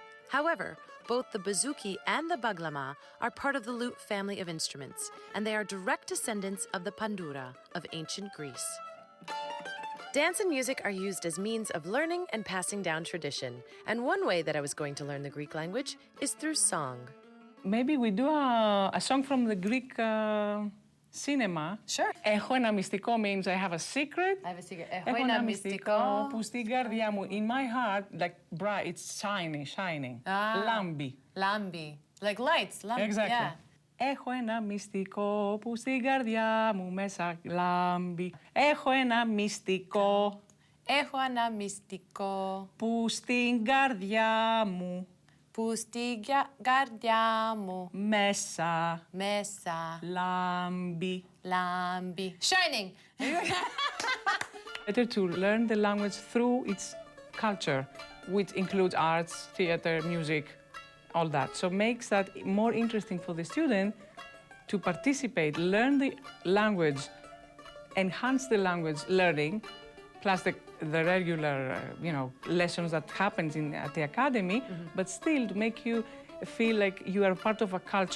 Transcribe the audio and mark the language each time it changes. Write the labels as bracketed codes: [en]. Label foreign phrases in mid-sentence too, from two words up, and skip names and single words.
[en] However, both the bouzouki and the baglama are part of the lute family of instruments, and they are direct descendants of the pandura of ancient Greece. Dance and music are used as means of learning and passing down tradition, and one way that I was going to learn the Greek language is through song. Maybe we do a song from the Greek cinema. Sure. [el] Έχω ένα μυστικό [en] means I have a secret. I have a secret. [el] Έχω ένα μυστικό που στην καρδιά μου, [en] in my heart, like bright, it's shining. [el] Λάμπει. [en] Lambi. Like lights. Lambi. Exactly. Yeah. [el] Έχω ένα μυστικό που στην καρδιά μου μέσα λάμπει. Έχω ένα μυστικό Έχω ένα μυστικό που στην καρδιά μου που στην καρδιά μου μέσα λάμπει. λάμπει. [en] Shining. Better to learn the language through its culture, which includes arts, theater, music, all that. So makes that more interesting for the student to participate, learn the language, enhance the language learning, plus the regular, lessons that happens at the academy, but still to make you feel like you are part of a culture.